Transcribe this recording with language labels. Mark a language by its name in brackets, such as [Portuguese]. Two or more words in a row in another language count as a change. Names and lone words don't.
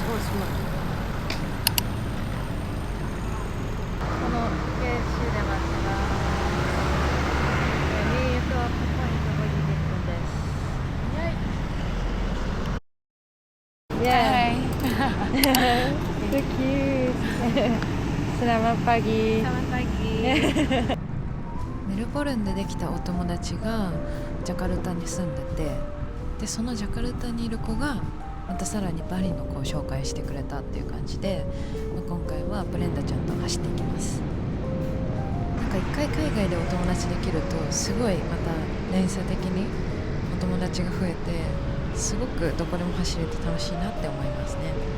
[Japanese] このゲーシュで待ちがミートアップポイント50です。イエーイ。 [English] So cute. [Indonesian] Selamat pagi. Selamat pagi. [Japanese] メルボルンでできたお友達がジャカルタに住んでて、でそのジャカルタにいる子がまたさらにバリの子を紹介してくれたっていう感じで、今回はブレンダちゃんと走っていきます。なんか一回海外でお友達できるとすごいまた連鎖的にお友達が増えて、すごくどこでも走れて楽しいなって思いますね。